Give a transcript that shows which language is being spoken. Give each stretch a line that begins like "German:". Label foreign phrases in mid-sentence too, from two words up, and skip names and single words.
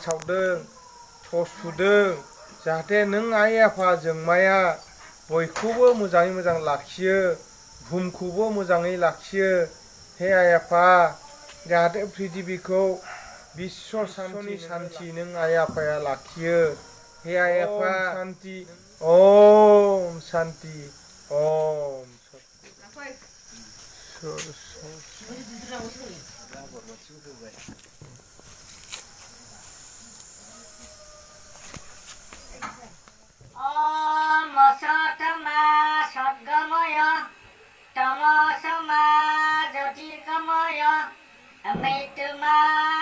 Bodo: सावदों टर्च सुदों जाहाथे नों आइ आफा जोंमाया बयखौबो मोजाङै मोजां लाखियो बुहुमखौबो मोजाङै लाखियो हे आइ आफा जाहाथे पृथिबीखौ बिश्व शान्ति नों आइ आफाया लाखियो हे आइ आफा
Sanskrit: शान्ति ओम शान्ति ओम ओम सतमा सद्गमय तमसमा ज्योतिर्गमय मृत्युमा